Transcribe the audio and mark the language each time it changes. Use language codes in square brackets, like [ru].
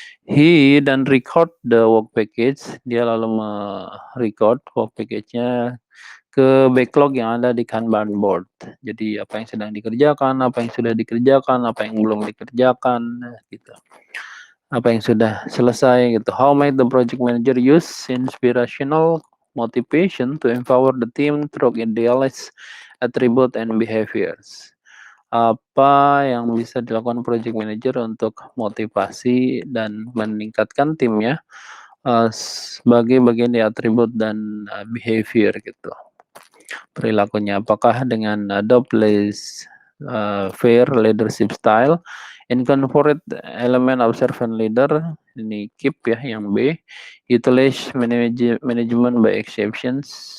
[id] He dan record the work package, dia lalu merecord work package-nya ke backlog yang ada di Kanban board. Jadi apa yang sedang dikerjakan, apa yang sudah dikerjakan, apa yang belum dikerjakan, gitu. Apa yang sudah selesai gitu. [en] How might the project manager use inspirational motivation to empower the team through idealized attribute and behaviors? [id] Apa yang bisa dilakukan project manager untuk motivasi dan meningkatkan timnya sebagai bagian dari atribut dan behavior gitu, perilakunya? Apakah dengan [en] adopt less fair leadership style, incorporate element observant leader, [id] ini keep ya yang B, [en] utilize management by exceptions.